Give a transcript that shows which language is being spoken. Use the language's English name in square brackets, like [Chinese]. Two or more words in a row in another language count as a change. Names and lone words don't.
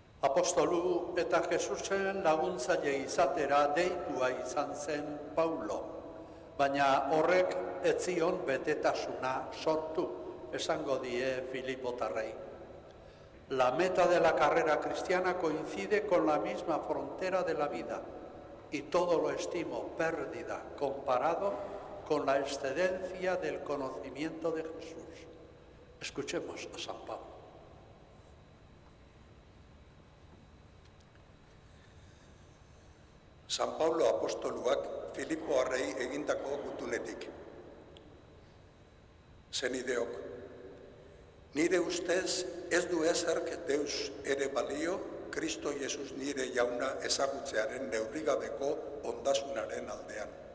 [Basque] Apostolu eta Jesusen laguntzaile izatera deitua izan zen Paulo, baina horrek ez zion betetasuna sortu, esango die Filipotarrei. [Spanish] La meta de la carrera cristiana coincide con la misma frontera de la vida y todo lo estimo pérdida comparado con la excedencia del conocimiento de Jesús. Escuchemos a San Pablo. [Basque] San Paulo apostoluak Filipoarrei egindako gutunetik. Senideok, nire ustez ez du ezerk Deus ere balio Kristo Jesus nire jauna ezagutzearen neurrigabeko ondasunaren aldean.